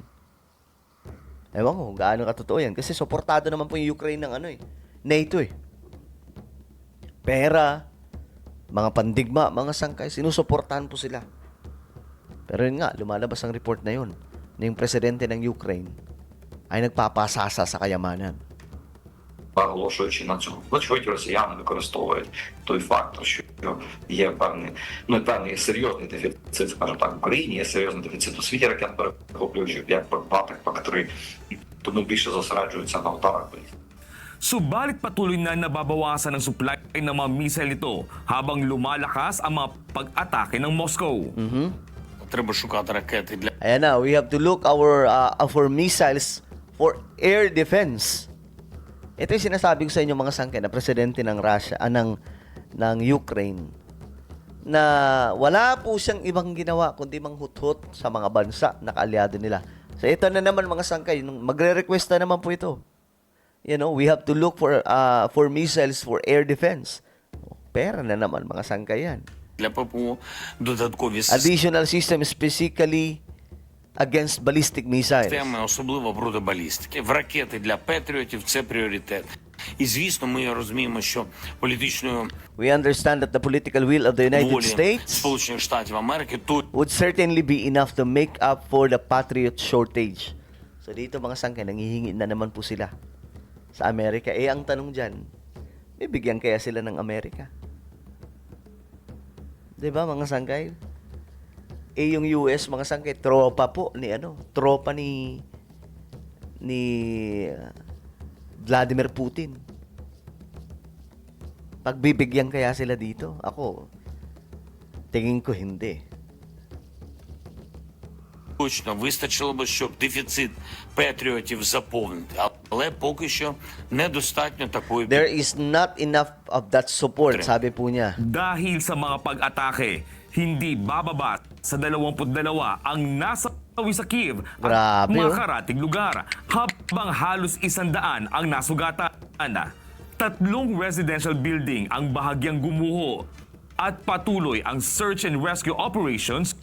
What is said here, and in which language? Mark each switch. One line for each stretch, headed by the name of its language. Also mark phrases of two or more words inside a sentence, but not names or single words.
Filipino: Ewan ko, gaano katotoo yan. Kasi suportado naman po yung Ukraine ng NATO eh. Pera, mga pandigma, mga sangkay, sinusuportahan po sila. Pero yun nga, lumalabas ang report na yun na yung presidente ng Ukraine ay nagpapasasa sa kayamanan.
Ukrainian: наголошуючи на цьому. Вочевидь, росіяни використовують той фактор, що є певний серйозний дефіцит, скажімо так, в Україні, є серйозний дефіцит у світі ракет перехоплюючих, як ПАК, так ПАК-3, тому більше зосереджуються на ударах.
Filipino: Subalit patuloy na nababawasan ang supply ng mga missile nito habang lumalakas ang mga pag-atake ng Moscow.
Ukrainian: Треба шукати ракети для
Filipino: Ayan na,
English: we have to look for missiles for air defense.
Filipino: Ito yung sinasabi ko sa inyo mga sangkay na presidente ng Russia, ng Ukraine, na wala po siyang ibang ginawa kundi manghuthot sa mga bansa na kaalyado nila. So ito na naman mga sangkay, magre-request na naman po ito.
English: We have to look for missiles for air defense.
Filipino: Pera na naman mga sangkay yan.
Ukrainian: для ППО додаткові
English: Additional system specifically against ballistic missiles.
Ukrainian: системи, особливо проти балістики. В ракети для Петріотів це пріоритет. І звісно, ми розуміємо, що політичною
English: We understand that the political will of the United
Ukrainian: волі
English: States
Ukrainian: Сполучених Штатів Америки тут
English: would certainly be enough to make up for the Patriot shortage.
Filipino: So dito mga sangkay, nanghihingi na naman po sila sa Amerika. Ang tanong dyan, bibigyan kaya sila ng Amerika? Diba mga sangkay? Yung US, mga sangkay, tropa po ni tropa ni Vladimir Putin. Pagbibigyan kaya sila dito? Ako, tingin ko hindi.
Ukrainian: Точно вистачило би, щоб дефіцит патріотів заповнити, але поки що недостатньо такої
English: There is not enough of that support,
Filipino: sabi po niya. Dahil sa mga pag-atake, hindi bababa sa 22 ang nasa sa Kiev at Grabe, mga oh. karating lugar, habang halos 100 ang nasugatan. 3 residential building ang bahagyang gumuho at patuloy ang
English: search and rescue operations.